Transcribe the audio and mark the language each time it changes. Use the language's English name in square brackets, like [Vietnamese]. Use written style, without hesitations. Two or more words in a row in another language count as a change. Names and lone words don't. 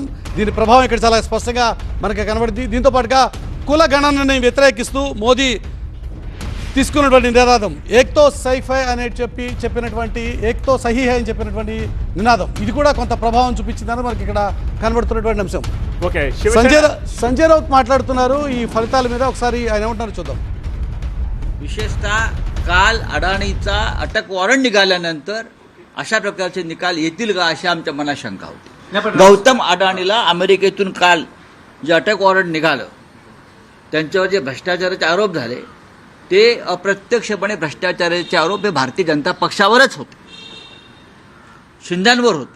[Telugu] దీని ప్రభావం ఇక్కడ చాలా స్పష్టంగా మనకి కనబడింది. దీంతో పాటుగా కుల గణనని వ్యతిరేకిస్తూ మోదీ తీసుకున్నటువంటి నినాదం [Hindi] एक तो सेफ़ है [Telugu] అనేది చెప్పినటువంటి [Hindi] एक तो सही है [Telugu] అని చెప్పినటువంటి నినాదం, ఇది కూడా కొంత ప్రభావం చూపించిందని మనకి ఇక్కడ కనబడుతున్నటువంటి అంశం. ओके संजय राऊत మాట్లాడుతున్నారు ఈ ఫలితాల మీద. ఒకసారి ఆయన ఏమంటారో చూద్దాం. [Marathi] विशेषतः काल अडाणीचा अटक वॉरंट निघाल्यानंतर अशा प्रकारचे निकाल येतील का अशी आमच्या मनात शंका होती. गौतम अडाणीला अमेरिकेतून काल जे अटक वॉरंट निघालं, त्यांच्यावर जे भ्रष्टाचाराचे आरोप झाले ते अप्रत्यक्षपणे भ्रष्टाचाराचे आरोप हे भारतीय जनता पक्षावरच होते, शिंद्यांवर होते.